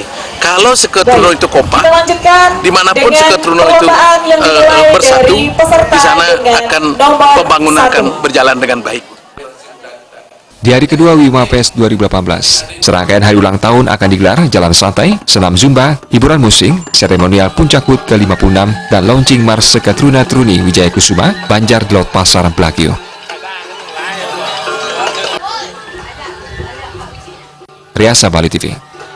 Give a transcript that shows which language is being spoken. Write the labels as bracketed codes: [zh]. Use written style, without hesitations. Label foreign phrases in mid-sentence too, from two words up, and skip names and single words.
[id] Kalau Seke Truna itu kompak, dimanapun Seke Truna itu bersatu, di sana akan pembangunan akan berjalan dengan baik. Di hari kedua Wima Fest 2018, serangkaian hari ulang tahun akan digelar jalan santai, senam zumba, hiburan musik, seremonial Puncak HUT ke-56, dan launching Mars Seke Truna-Truni Wijaya Kusuma, Banjar Delot Pasar Blahkiuh. Riasa Bali TV.